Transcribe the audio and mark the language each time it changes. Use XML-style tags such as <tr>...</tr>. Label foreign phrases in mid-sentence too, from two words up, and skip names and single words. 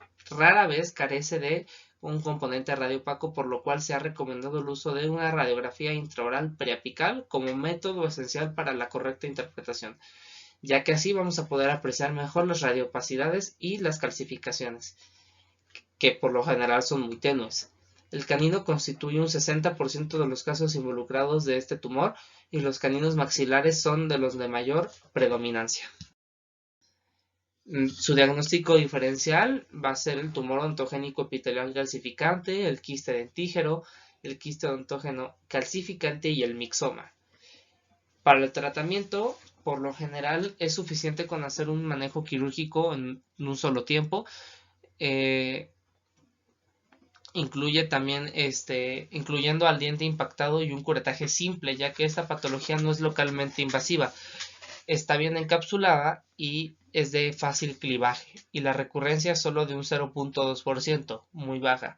<es>Rara vez carece de un componente radiopaco, por lo cual se ha recomendado el uso de una radiografía intraoral preapical como método esencial para la correcta interpretación, ya que así vamos a poder apreciar mejor las radiopacidades y las calcificaciones, que por lo general son muy tenues. El canino constituye un 60% de los casos involucrados de este tumor y los caninos maxilares son de los de mayor predominancia. Su diagnóstico diferencial va a ser el tumor odontogénico epitelial calcificante, el quiste dentígero, el quiste odontógeno calcificante y el mixoma. Para el tratamiento, por lo general, es suficiente con hacer un manejo quirúrgico en un solo tiempo. Incluye también incluyendo al diente impactado y un curetaje simple, ya que esta patología no es localmente invasiva, está bien encapsulada y es de fácil clivaje, y la recurrencia es solo de un 0.2%, muy baja.</es>